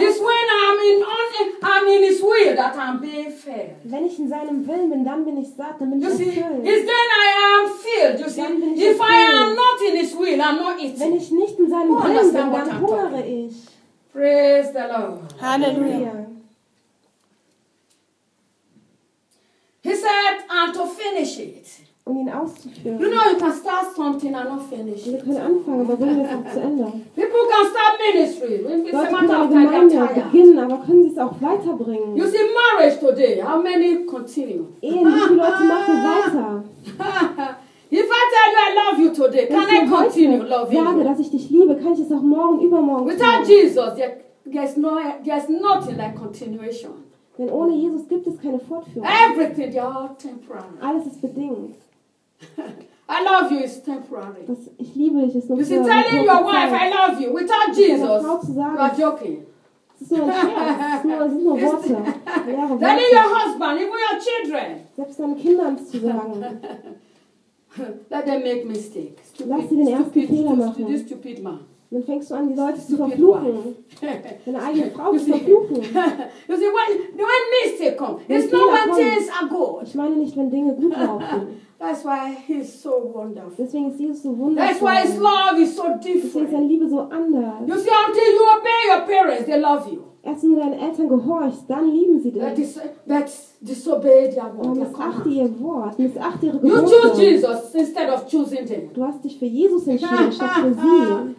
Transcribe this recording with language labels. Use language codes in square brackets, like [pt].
[en] It's when I'm in his will that I'm being fed. [de] Wenn ich in seinem Willen bin, dann bin ich satt, dann bin ich erfüllt. [en] You see, it's then I am filled, you see. If I am not in his will, I'm not eating. [de] Wenn ich nicht in seinem Willen bin, dann hungere ich. [en] Praise the Lord. [de] Halleluja. [en] He said, and to finish it. [de] Um ihn auszuführen. [en] You know, you can start something and not finish it. [de] Wir können anfangen, aber wollen wir es auch zu Ende. [en] People can start ministry. It's [de] Leute können eine Gemeinde beginnen, aber können sie es auch weiterbringen? [en] You see, marriage today, how many continue? [de] Ehen, wie viele Leute machen weiter? [en] If I tell you I love you today, can I continue loving you? [de] Wenn ich sage, dass ich dich liebe, kann ich es auch morgen, übermorgen tun. [en] Without Jesus, there's nothing like continuation. [de] Denn ohne Jesus gibt es keine Fortführung. [en] Everything, they're all temporary. [de] Alles ist bedingt. [en] I love you is temporary. [de] Das, ich liebe dich ist nur [en] temporary. You see, telling your wife I love you without Jesus, [de] sagen, [en] you are joking. [de] Das ist nur Worte. [en] Telling your husband, even your children. [de] Selbst deinen Kindern zu sagen. [en] Let them make mistakes. [de] Lass sie den ersten Fehler machen. [en] Stupid man. [de] dann fängst du an, die Leute zu verfluchen. Deine eigene Frau zu verfluchen. [en] You see, when mistake comes, it's not when things are good. [de] Ich meine nicht, wenn Dinge gut laufen. [en] That's why he's so wonderful. [de] Deswegen ist Jesus so wundervoll. [en] That's why his love is so different. [de] Deswegen ist seine Liebe so anders. [en] You see, until you obey your parents, they love you. [de] Erst wenn du deinen Eltern gehorchst, dann lieben sie dich. Missachte ihr Wort, missachte ihre Gebote. Du hast dich für Jesus entschieden, statt für sie.